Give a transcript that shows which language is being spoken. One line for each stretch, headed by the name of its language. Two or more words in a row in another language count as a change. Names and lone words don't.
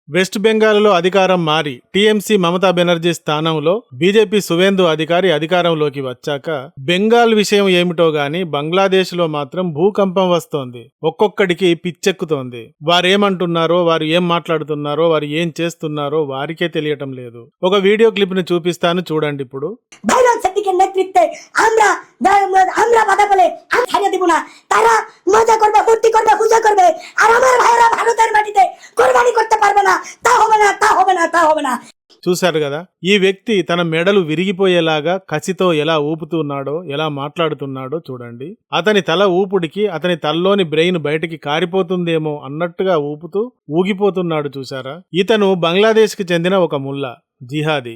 Telugu: వెస్ట్ బెంగాల్లో అధికారం మారి టీఎంసీ మమతా బెనర్జీ స్థానంలో బీజేపీ సువేందు అధికారి అధికారంలోకి వచ్చాక బెంగాల్ విషయం ఏమిటో గాని బంగ్లాదేశ్ లో మాత్రం భూకంపం వస్తోంది. ఒక్కొక్కడికి పిచ్చెక్కుతోంది. వారేమంటున్నారో, వారు ఏం మాట్లాడుతున్నారో, వారు ఏం చేస్తున్నారో వారికే తెలియటం లేదు. ఒక వీడియో క్లిప్ ని చూపిస్తాను, చూడండి ఇప్పుడు.
Bangla: নেতৃত্বে আমরা বাধা পেলে আমি ছাড়িয়ে দিব না। তারা মজা করবে, ফুর্তি করবে, পূজা করবে, আর আমার ভাইরা ভারতের মাটিতে কোরবানি করতে পারবে না। তা হবে না, তা হবে না, তা হবে না।
Telugu: చూశారు కదా, ఈ వ్యక్తి తన మెడలు విరిగిపోయేలాగా కసితో ఎలా ఊపుతున్నాడో, ఎలా మాట్లాడుతున్నాడో చూడండి. అతని తల ఊపుడికి అతని తలలోని బ్రెయిన్ బయటికి కారిపోతుందేమో అన్నట్టుగా ఊపుతూ ఊగిపోతున్నాడు. చూశారా? ఇతను బంగ్లాదేశ్ కి చెందిన ఒక ముల్లా, జిహాదీ.